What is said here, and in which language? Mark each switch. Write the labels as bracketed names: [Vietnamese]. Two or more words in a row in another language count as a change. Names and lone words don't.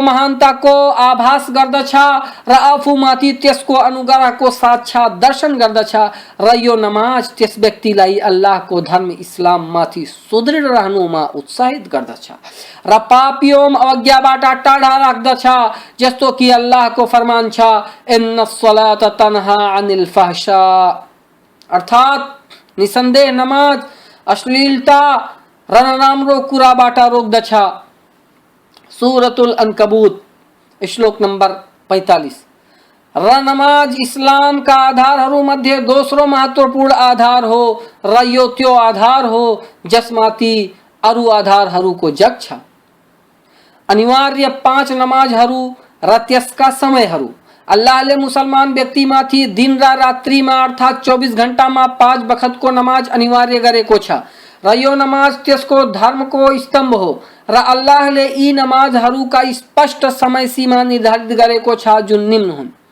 [Nepali] महानताको आभास गर्दछ र आफूमाथि त्यसको अनुग्रहको साक्षात दर्शन गर्दछ र यो नमाज त्यस व्यक्तिलाई अल्लाहको धर्म इस्लाममाथि सुदृढ रहनुमा उत्साहित गर्दछ र पाप एवं अवज्ञाबाट टाढा राख्दछ, जस्तो कि अल्लाहको फरमान छ, [Arabic] إن الصلاة تنهى عن الفحشاء, [Nepali] अर्थात् निसन्देह नमाज अश्लीलता र नराम्रो कुराबाट रोक्दछ। सूरतुल अनकबूत श्लोक नंबर 45। र नमाज इस्लाम का आधारहरू मध्ये दोस्रो महत्वपूर्ण आधार हो र यो त्यो आधार हो जसमाथि अरू आधारहरूको जग छ। अनिवार्य 5 नमाजहरू र त्यसका समयहरू। अल्लाहले मुसलमान व्यक्तिमाथि दिन र रात्रिमा अर्थात् 24 घण्टामा 5 बखतको नमाज अनिवार्य गरेको छ र यो नमाज त्यसको धर्मको स्तम्भ हो र अल्लाहले यी नमाजहरूका स्पष्ट समय सीमा निर्धारित गरेको छ जुन निम्न हुन्।